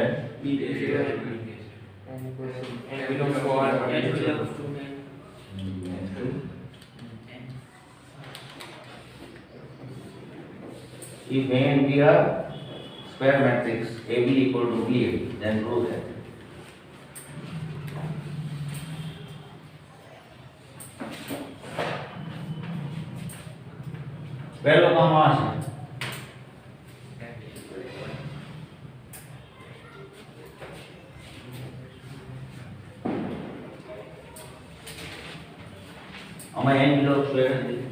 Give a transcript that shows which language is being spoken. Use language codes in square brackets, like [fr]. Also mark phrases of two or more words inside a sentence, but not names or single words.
[en] B raised to n. And belongs to R. If A and B are square matrix, AB equal to BA, then prove that. [gu] પહેલો કામ આ છે. આમાં n કિલો સ્ક્વેર નથી.